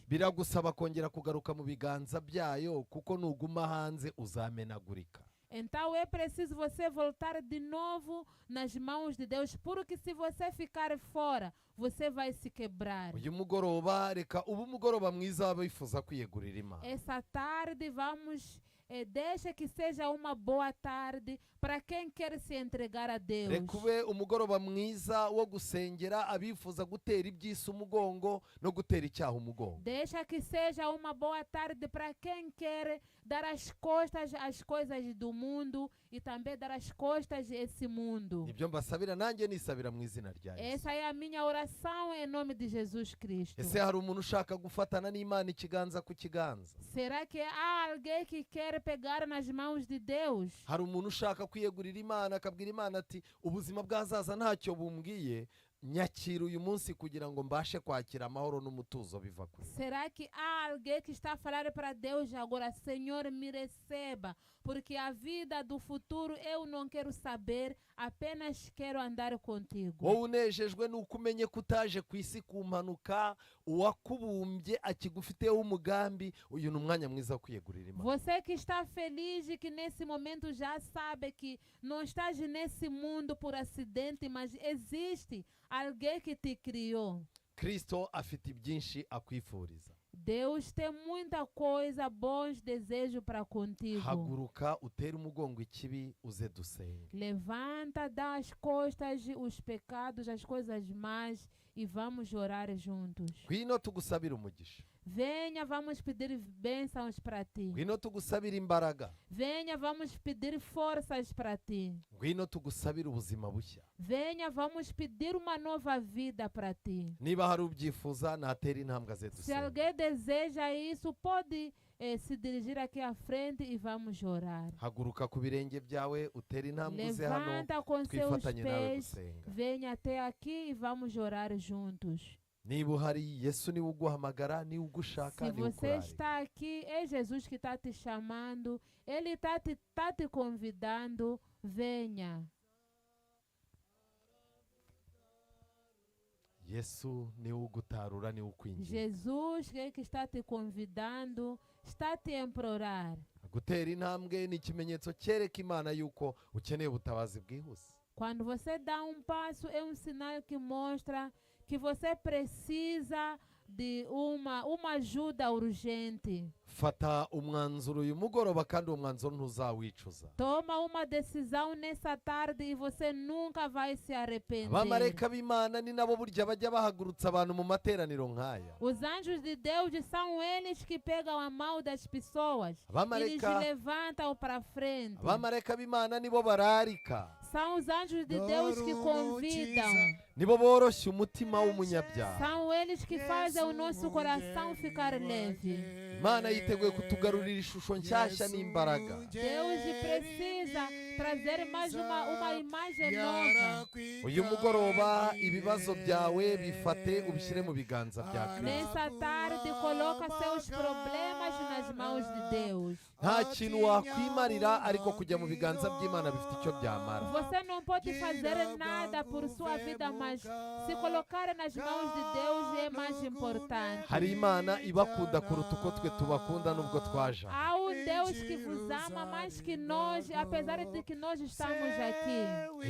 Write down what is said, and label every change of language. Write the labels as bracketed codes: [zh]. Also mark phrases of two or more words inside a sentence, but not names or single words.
[rw] Biragusaba kongera kugaruka mu biganza byayo kuko nuguma hanze uzamenagurika. [pt] Então é preciso você voltar de novo nas mãos de Deus, porque se você ficar fora, você vai se quebrar. [rw] Uyu mugoroba reka ubu mugoroba mwiza w'abifuza kwiyegurira Imana. [pt] Essa tarde vamos deixa que seja uma boa tarde para quem quer se entregar a Deus. [rw] Reka ube umugoroba mwiza wo gusengera abifuza gutera ibyisi umugongo no gutera icyaha umugongo. [pt] Deixa que seja uma boa tarde para quem quer dar as costas às coisas do mundo e também dar as costas a esse mundo. [rw] Ibyo mbasabira nanjye nisabira mu izina rya Yesu. [pt] Essa é a minha oração em nome de Jesus Cristo. [rw] Ese hari umuntu ushaka gufatana n'Imana ikiganza ku kiganza? [pt] Será que há alguém que quer pegar nas mãos de Deus? [rw] Hari umuntu ushaka kwiyegurira Imana akabwira Imana ati ubuzima bw'ahazaza ntacyo bumbwiye, nyakira uyu munsi kugira ngo mbashe kwakira amahoro n'umutuzo biva kuri. [pt] Será que há alguém que está a falar para Deus agora, Senhor, me receba, porque a vida do futuro eu não quero saber, apenas quero andar contigo. [rw] Wowe unejejwe nuko umenye ko utaje ku isi ku mpanuka, uwakubumbye akigufiteho umugambi, uyu ni umwanya mwiza wo kwiyegurira Imana. [pt] Você que está feliz e que nesse momento já sabe que não estás nesse mundo por acidente, mas existe alguém que te criou. [rw] Kristo afite byinshi akwifuriza. [pt] Deus tem muita coisa, bons desejos para contigo. [rw] Haguruka utere umugongo ikibi uze dusenge. [pt] Levanta, dá as costas, os pecados, as coisas más e vamos orar juntos. [rw] Ngwino tugusabira umugisha. [pt] Venha, vamos pedir bênçãos para ti. [rw] Ngwino tugusabira imbaraga. [pt] Venha, vamos pedir forças para ti. [rw] Ngwino tugusabira ubuzima bushya. [pt] Venha, vamos pedir uma nova vida para ti. [rw] Niba hari ubyifuza natera intambwe aze [pt] Se [rw] dusenge. [pt] alguém deseja isso, pode se dirigir aqui à frente e vamos orar. [rw] Haguruka ku birenge byawe utere intambwe uze hano [pt] Levanta com seus [rw] twifatanye nawe [pt] pés, [rw] gusenga. [pt] venha até aqui e vamos orar juntos. [rw] Niba uhari Yesu niwe uguhamagara, niwe ugushaka, [pt] Se [rw] niwe [pt] você [rw] ukurarika. [pt] está aqui, é Jesus que está te chamando, Ele está te convidando, venha. [rw] Yesu niwe ugutarura, niwe ukwinginga. [pt] Jesus que está te convidando, está te implorar. [rw] Gutera intambwe ni ikimenyetso cyereka Imana yuko ukeneye ubutabazi bwihuse. [pt] Quando você dá um passo, é um sinal que mostra que você precisa de uma ajuda urgente. [rw] Fata umwanzuro uyu mugoroba kandi uwo mwanzuro ntuzawicuza. [pt] Toma uma decisão nessa tarde e você nunca vai se arrepender. [rw] Abamarayika b'Imana ni nabo burya bajya bahagurutsa abantu mu materaniro nk'aya. [pt] Os anjos de Deus são eles que pegam a mão das pessoas. Eles [rw] Abamarayika [pt] levantam para frente. [rw] Abamarayika b'Imana nibo bararika. [pt] São os anjos de Deus que convidam. [rw] Nibo boroshya umutima w'umunyabyaha. [pt] São eles que fazem o nosso coração ficar leve. [rw] Imana yiteguye kutugarurira ishusho nshyashya n'imbaraga. [pt] Deus precisa trazer mais uma imagem nova. [rw] uyu mugoroba ibibazo byawe bifate ubishyire mu biganza bya Kristo. [pt] Nessa tarde, coloca seus problemas nas mãos de Deus. [rw] Nta kintu wakwimarira ariko kujya mu biganza by'Imana bifite icyo byamara. [pt] Você não pode fazer nada por sua vida, mas se colocar nas mãos de Deus é mais importante. [rw] Hari Imana ibakunda kuruta uko twe tubakunda nubwo twaje. [pt] Há Deus que vos ama mais que nós, apesar de que nós estamos aqui.